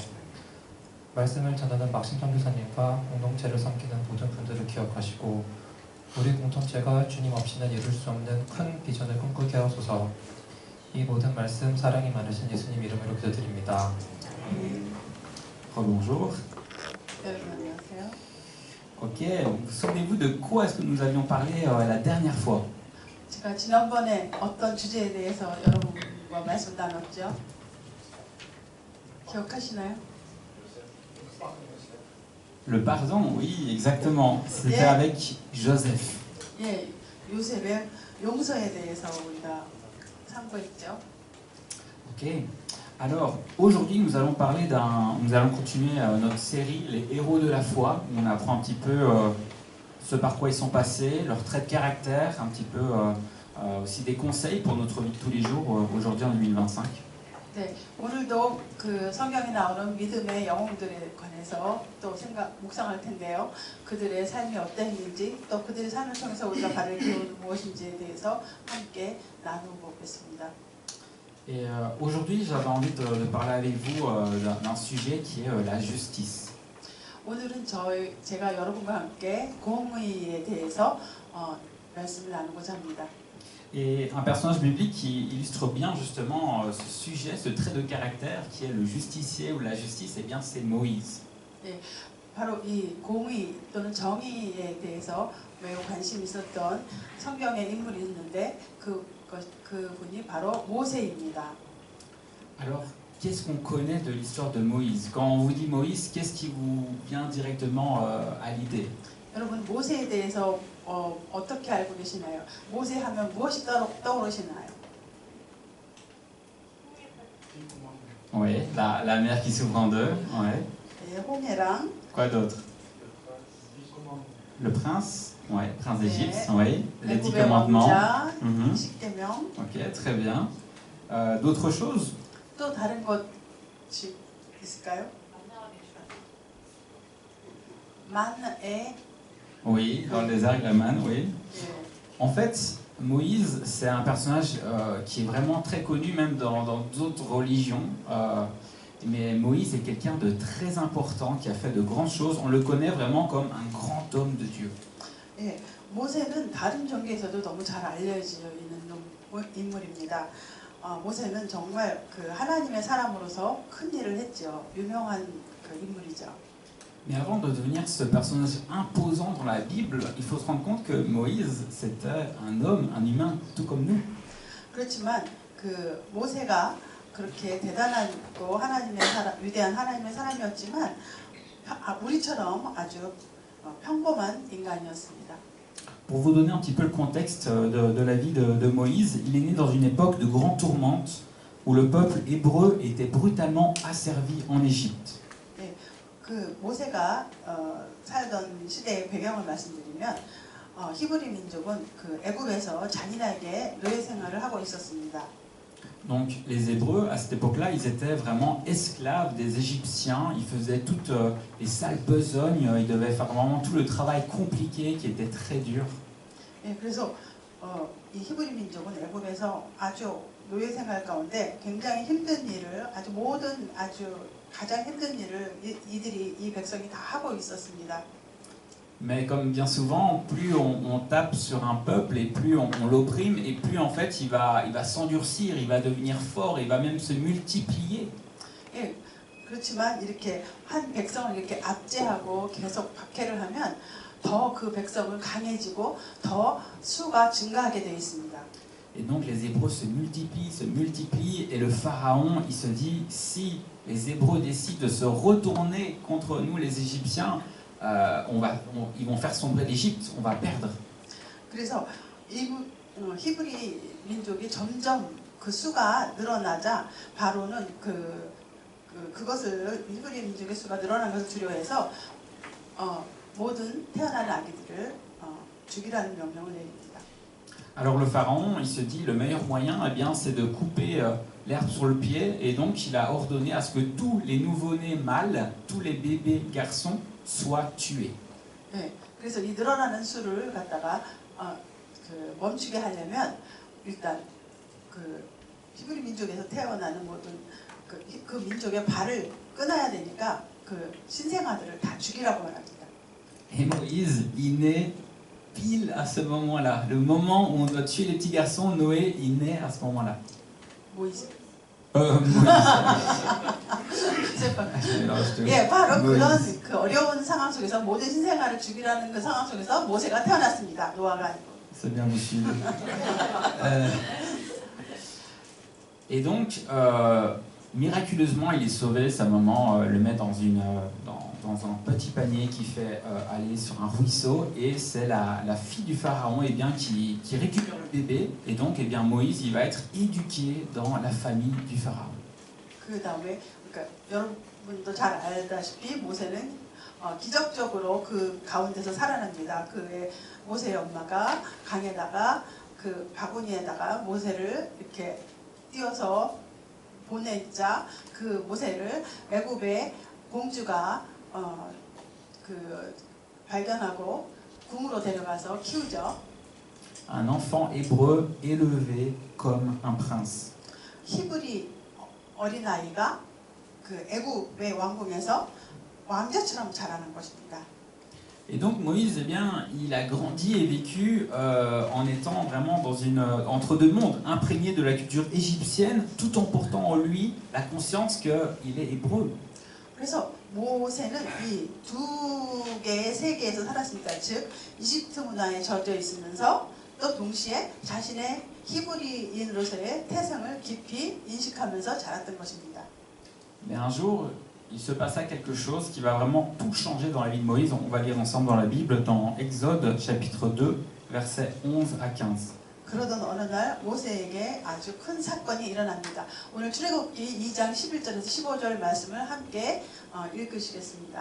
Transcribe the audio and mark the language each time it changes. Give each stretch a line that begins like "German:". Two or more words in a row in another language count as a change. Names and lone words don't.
Korean: 말씀을 전하는 막심 선교사님과 공동체를 섬기는 모든 분들을 기억하시고 우리 공동체가 주님 없이는 이룰 수 없는 큰 비전을 꿈꾸게 하소서. 이 모든 말씀 사랑이 많으신 예수님 이름으로 기도드립니다.
French: Rebonjour.
Korean: 여러분 안녕하세요.
French: Ok, souvenez-vous de quoi est-ce que nous avions parlé la dernière fois?
Korean: 제가 지난번에 어떤 주제에 대해서 여러분과 말씀 나눴죠? 기억하시나요?
French: Le pardon, oui, exactement. C'était
English: Yeah.
French: avec Joseph.
Korean: 예, 요셉의 용서에 대해서 우리가 상고했죠.
French: Ok. Alors, aujourd'hui, nous allons continuer notre série Les héros de la foi, où on apprend un petit peu ce par quoi ils sont passés, leurs traits de caractère, un petit peu aussi des conseils pour notre vie de tous les jours, aujourd'hui en 2025.
Korean: 네, 오늘도 그 성경에 나오는 믿음의 영웅들에 관해서 또 묵상할 텐데요. 그들의 삶이 어땠는지 또 그들의 삶을 통해서 우리가 받을 교훈은 무엇인지에 대해서 함께 나누고있습니다.
French: Et aujourd'hui, j'avais envie de parler avec vous d'un sujet qui est la justice.
Korean: 오늘은 제가 여러분과 함께 공의에 대해서 말씀을 나누고자 합니다.
French: Et un personnage biblique qui illustre bien justement ce sujet, ce trait de caractère qui est le justicier ou la justice, et bien c'est Moïse.
Korean: 네, 바로 이 공의 또는 정의에 대해서 매우 관심 있었던 성경의 인물이 있는데 그분이 바로 모세입니다.
French: Alors, qu'est-ce qu'on connaît de l'histoire de Moïse? Quand on vous dit Moïse, qu'est-ce qui vous vient directement à l'idée?
Korean: 여러분 모세에 대해서 어떻게 알고 계시나요? 모세 하면 무엇이 떠오르시나요?
French: Oui, la mer qui s'ouvre en deux. Ouais.
Korean: 네, 홍해랑
French: Quoi d'autre? Le prince. Ouais, prince d'Égypte. Oui. Les 10
Korean: 애굽의
French: commandements.
Korean: 왕자, Mhm. 십계명.
French: Ok, très bien. D'autres choses?
Korean: 또 다른 것이 있을까요? 만에
French: Oui, dans le désert, la manne, oui.
Korean: 예,
French: En fait, Moïse, c'est un personnage qui est vraiment très connu, même dans d'autres religions. Mais Moïse est quelqu'un de très important, qui a fait de grandes choses. On le connaît vraiment comme un grand homme de Dieu.
Korean: 예, 모세는 다른 종교에서도 너무 잘 알려져 있는 인물입니다. 모세는 정말 그 하나님의 사람으로서 큰 일을 했죠. 유명한 그 인물이죠.
French: Mais avant de devenir ce personnage imposant dans la Bible, il faut se rendre compte que Moïse, c'était un homme, un humain, tout comme nous.
Korean: 그렇지만 그 모세가 그렇게 대단하고 하나님의 사람, 위대한 하나님의 사람이었지만 우리처럼 아주 평범한 인간이었습니다.
French: Pour vous donner un petit peu le contexte de la vie de Moïse, il est né dans une époque de grande tourmente où le peuple hébreu était brutalement asservi en Égypte.
Korean: 네, 그 모세가 살던 시대의 배경을 말씀드리면 히브리 민족은 그 애굽에서 잔인하게 노예 생활을 하고 있었습니다.
French: Donc les Hébreux, à cette époque-là, ils étaient vraiment esclaves des Égyptiens. Ils faisaient toutes les sales besognes. Ils devaient faire vraiment tout le travail compliqué qui était très dur.
Korean: 네, 그래서 이 히브리 민족은 애굽에서 아주 노예 생활 가운데 굉장히 힘든 일을 아주 가장 힘든 일을 이 백성이 다 하고 있었습니다.
French: Mais comme bien souvent, plus on tape sur un peuple et plus on l'opprime et plus en fait il va s'endurcir, il va devenir fort, il va même se multiplier.
Korean: 예, 그렇지만 이렇게 한 백성을 이렇게 압제하고 계속 박해를 하면 더 그 백성을 강해지고 더 수가 증가하게 되어 있습니다.
French: Et donc les Hébreux se multiplient et le Pharaon il se dit si les Hébreux décident de se retourner contre nous les Égyptiens, ils vont faire sombrer l'Égypte, on va perdre.
Korean: 그래서 히브리 민족이 점점 그 수가 늘어나자 바로는 그것을 히브리 민족의 수가 늘어난 것을 두려워해서 모든 태어나는 아기들을 죽이라는 명령을 내립니다.
French: Alors le pharaon, il se dit le meilleur moyen, eh bien, c'est de couper l'herbe sur le pied, et donc il a ordonné à ce que tous les nouveau-nés mâles, tous les bébés garçons soient tués.
Korean: 네, 그래서 이 늘어나는 수를 갖다가 멈추게 하려면 일단 그 히브리 민족에서 태어나는 모든 그 민족의 발을 끊어야 되니까 그 신생아들을 다 죽이라고 말합니다.
French: Et Moïse, il naît pile à ce moment-là. Le moment où on doit tuer les petits garçons, Noé, il naît à ce moment-là.
Korean: 모이세.
French: Moïse.
Korean: 예, 바로 그런 그 어려운 상황 속에서 모든 신생아를 죽이라는 그 상황 속에서 모세가 태어났습니다. 노아가 아니고.
French: C'est bien vous suivez. Et donc, miraculeusement, il est sauvé. Sa maman le met dans un petit panier qui fait aller sur un ruisseau, et c'est la fille du pharaon qui récupère le bébé, et donc eh bien, Moïse il va être éduqué dans la famille du pharaon.
Korean: 그 다음에 그러니까 여러분도 잘 알다시피 모세는 기적적으로 그 가운데서 살아납니다. 그의 모세의 엄마가 강에다가 그 바구니에다가 모세를 이렇게 띄워서 보내자 그 모세를 애굽의 공주가 발견하고 궁으로 데려가서 키우죠.
French: Un enfant hébreu élevé comme un prince.
Korean: 히브리 어린아이가 그 애굽의 왕궁에서 왕자처럼 자라는 것입니다.
French: Et donc Moïse, eh bien, il a grandi et vécu en étant vraiment entre deux mondes, imprégné de la culture égyptienne, tout en portant en lui la conscience qu'il est hébreu.
Korean: 그래서 모세는 이 두 개의 세계에서 살았습니다. 즉 이집트 문화에 젖어 있으면서 또 동시에 자신의 히브리인으로서의 태생을 깊이 인식하면서 자랐던 것입니다.
French: Mais un jour, il se passa quelque chose qui va vraiment tout changer dans la vie de Moïse. On va lire ensemble dans la Bible, dans Exode chapitre 2, versets 11 à 15.
Korean: 그러던 어느 날 모세에게 아주 큰 사건이 일어납니다. 오늘 출애굽기 2장 11절에서 15절 말씀을 함께 읽으시겠습니다.